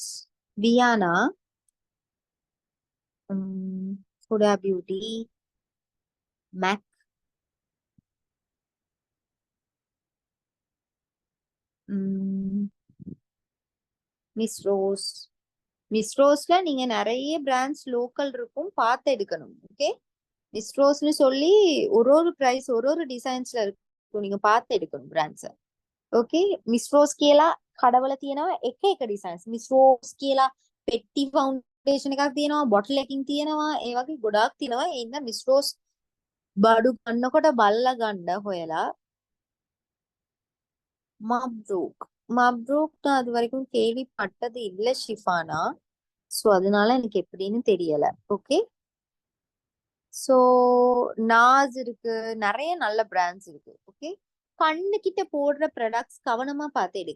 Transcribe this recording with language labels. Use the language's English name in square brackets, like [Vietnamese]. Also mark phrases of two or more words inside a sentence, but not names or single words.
[English] Viana, Huda Beauty, MAC, [Tamil] மிஸ் ரோஸ்ல நீங்க நிறைய [English] brands local [Tamil] இருக்கும், பார்த்து எடுக்கணும். ஓகே, மிஸ் ரோஸ்னு சொல்லி ஒரு பிரைஸ் ஒரு டிசைன்ஸ்ல இருக்கும், நீங்க பார்த்து எடுக்கணும் பிராண்ட்ஸ். [Sinhala] ஓகே, மிஸ் ரோஸ் කියලා කඩවල තියෙනවා එක ඩිසයින්ස්. මිස් රෝස් කියලා පෙට්ටි ෆවුන්ඩේෂන් එකක් තියෙනවා, බොටල් එකකින් තියෙනවා, ඒ වගේ ගොඩාක් තියෙනවා. ඒ ඉන්න මිස් රෝස් බඩු ගන්නකොට බල්ලා ගන්න හොයලා. [Tamil] மப்ரூக் நான் அது வரைக்கும் கேள்விப்பட்டது இல்ல ஷிஃபானா. சோ அதனால எனக்கு எப்படின்னு தெரியல. [English] okay, so [Tamil] நாஸ் இருக்கு, நிறைய நல்ல பிராண்ட்ஸ் இருக்கு. ஓகே, கண்ணு கிட்ட போடுற ப்ராடக்ட்ஸ் கவனமா பார்த்து எடுங்க.